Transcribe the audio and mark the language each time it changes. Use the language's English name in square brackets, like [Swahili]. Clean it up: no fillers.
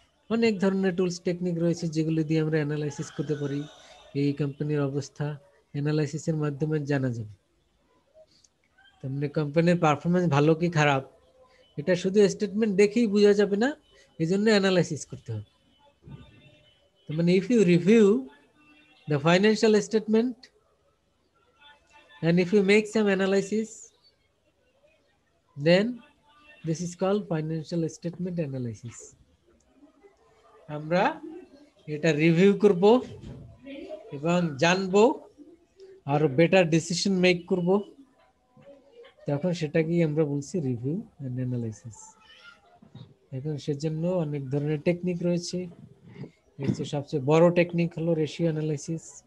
[Bangla] অনেক ধরনের tools technique রয়েছে যেগুলি দিয়ে আমরা অ্যানালাইসিস করতে পারি। এই কোম্পানির অবস্থা অ্যানালাইসিসের মাধ্যমে জানা যাবে। তার কোম্পানির পারফরমেন্স ভালো কি খারাপ এটা শুধু স্টেটমেন্ট দেখেই বোঝা যাবে না, এই জন্য অ্যানালাইসিস করতে হবে। [English] তার মানে if you review the financial statement and if you make some analysis, then this is called financial statement analysis. [Bangla] আমরা এটা রিভিউ করব এবং জানবো, আরো বেটার ডিসিশন মেক করব, তখন সেটাকেই আমরা বলছি রিভিউ এন্ড অ্যানালাইসিস। এখন সেজন্য অনেক ধরনের টেকনিক রয়েছে। এর যে সবচেয়ে বড় টেকনিক হলো রেশিও অ্যানালাইসিস।